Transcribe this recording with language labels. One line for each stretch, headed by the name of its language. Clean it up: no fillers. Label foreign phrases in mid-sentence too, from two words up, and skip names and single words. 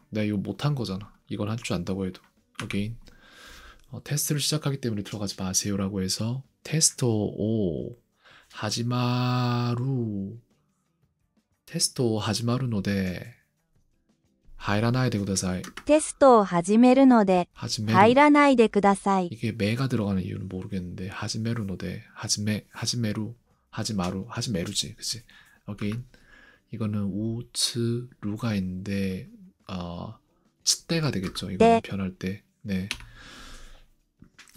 Korean: 내가 이거 못한 거잖아. 이걸 할 줄 안다고 해도. again 테스트를 시작하기 때문에 들어가지 마세요 라고 해서
Japanese: テスト を 始まる テスト 始まるので 入らないで くださいテストを始めるので入 하지메루 らないでください。
Korean: 이게 메가 들어가는 이유는 모르겠는데
Japanese: 始めるので 始める
Korean: 하지메루지 그치. again 이거는 우츠루가 있는데 츠때가 되겠죠. 이거는 네. 변할 때. 네.